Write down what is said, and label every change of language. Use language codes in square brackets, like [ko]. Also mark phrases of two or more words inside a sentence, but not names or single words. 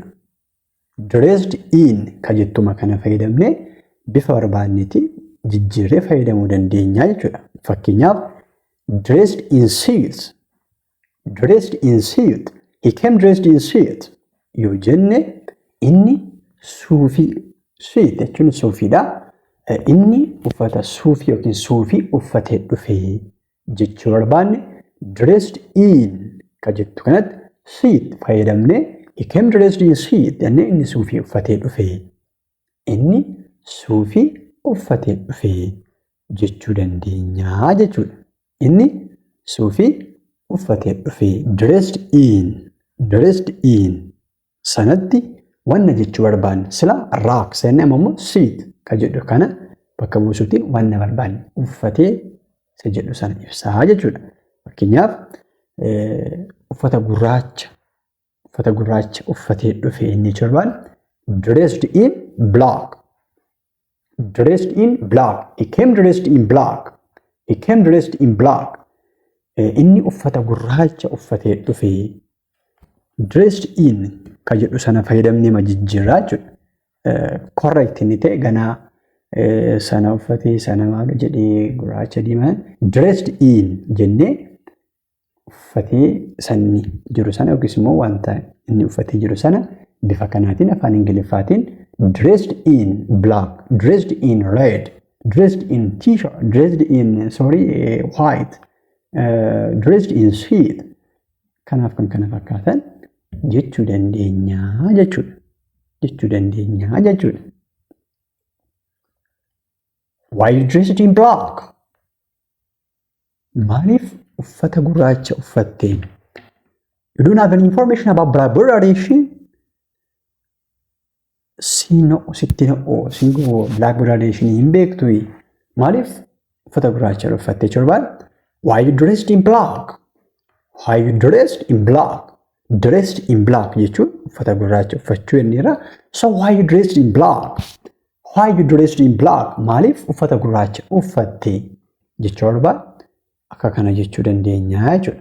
[en] Dressed in [om] kan jettuma kana fayyadamne bifa barbaannetti jijjiirree fayyadamuu dandeenya jechuudha. [en] Fakkeenyaaf dressed in suit. Dressed in suit. He came dressed in suit. [om] Yoo jenne inni suufii. Suit jechuun suufiidha. Inni uffata suufii yookiin suufii uffatee dhufee jechuu barbaanne [en] dressed in [om] kan jettu kanatti suit fayyadamne [en] he came dressed in suit [om] jennee inni suufii uffatee dhufee. Inni suufii uffatee dhufee jechuu dandeenya jechuudha. Inni suufii uffatee dhufee [en] dressed in [om] sanatti wanna jechuu barbaanne sila rags jennee ammoo suit kan jedhu kana bakka buusuutiin wanna barbaanne uffatee isa jedhu sana ibsaa jechuudha. Fakkeenyaaf uffata gurraacha uffatee dhufee inni jechuu barbaanne [en] dressed in black. Dressed in black. He came dressed in black. He came dressed in black. [om] Inni uffata gurraacha uffatee dhufee [en] dressed in [om] kan jedhu sana fayyadamnee majijjiirraa jechuudha. Correct inni ta'e ganaa sana uffatee sana maal jedhee gurraacha diimaa [en] dressed in [om] jennee uffatee sanni jiru sana yookiis immoo wanta inni uffatee jiru sana bifa kanaatiin afaan ingiliffaatiin [en] dressed in black, dressed in red, dressed in t-shirt, dressed in white, dressed in suit. [om] Kanaaf kan kana fakkaatan jechuu dandeenya jechuudha. [en] Why you dressed in black? [om] Maaliif uffata gurraacha uffattee? [en] You don't have any information about black gradation? Black gradation [om] hin beektu. Maaliif uffata gurraacha uffattee jirbaan? [en] Why you dressed in black? Why you dressed in black? Dressed in black [om] jechuun uffata gurraacha uffachuu jenneera. [en] So why you dressed in black? Why you dressed in black? [om] Maaliif uffata gurraacha uffattee jechuu barbaan akka kana jechuu dandeenya jechuudha.